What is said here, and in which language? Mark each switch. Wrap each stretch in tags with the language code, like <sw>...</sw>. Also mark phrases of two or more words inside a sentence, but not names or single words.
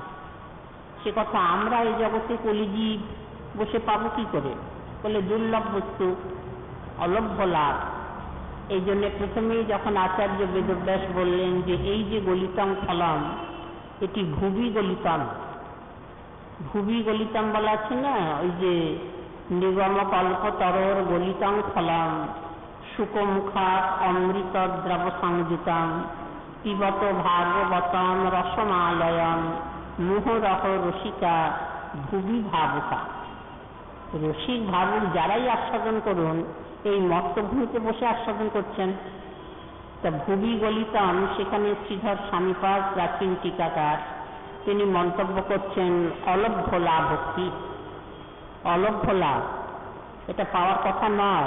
<bn>সে কথা আমরা এই জগতে কলিজীব বসে পাবো কি করে? বলে দুর্লভ বস্তু, অলভ্য লাভ। এই জন্য প্রথমেই যখন আচার্য বেদব্যাস বললেন যে এই যে</bn> <sa>গলিতং ফলম,</sa> <bn>এটি</bn> <sa>ভুবি গলিতম। ভুবি গলিতম</sa> <bn>বলা আছে না, ওই যে</bn> <sa>নিগম কল্পতরোর গলিতং ফলম শুকমুখাৎ অমৃতদ্রব সংযুতং পিবত ভাগবতং রসমালয়ং মুহুরহ রসিকা ভুবি ভাবুকা।</sa> <bn>রসিক ভাবুক যারাই আস্বাদন করুন, এই মর্তভূমিতে বসে আস্বাদন করছেন। তা</bn> <sa>ভুবি গলিতম,</sa> <bn>সেখানে শ্রীধর স্বামীপাদ প্রাচীন টিকাকার, তিনি মন্তব্য করছেন অলভ্য লাভ ভক্তি। অলভ্য লাভ এটা পাওয়ার কথা নয়।</bn>